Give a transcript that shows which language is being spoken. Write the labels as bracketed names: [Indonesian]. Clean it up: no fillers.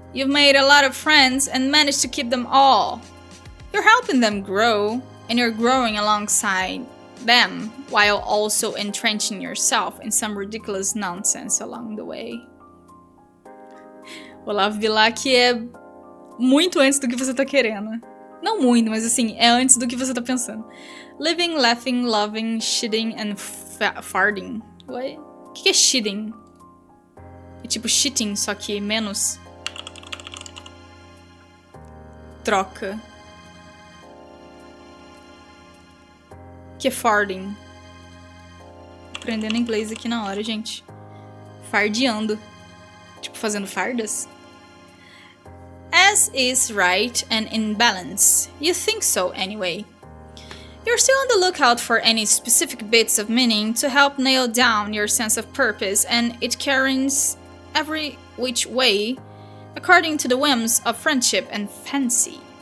[English] You've made a lot of friends and managed to keep them all. You're helping them grow, and you're growing alongside them, while also entrenching yourself in some ridiculous nonsense along the way. [Portuguese] Olavo Bilac é muito antes do que você tá querendo. Não muito, mas assim, é antes do que você tá pensando. [English] Living, laughing, loving, shitting and farting. What? [Portuguese] O que é shitting? É tipo shitting, só que menos. Troca. O que é farting? Aprendendo inglês aqui na hora, gente. Fardeando. Tipo, fazendo fardas. [English] As is right and in balance. You think so anyway. You're still on the lookout for any specific bits of meaning to help nail down your sense of purpose, and it carries every which way according to the whims of friendship and fancy.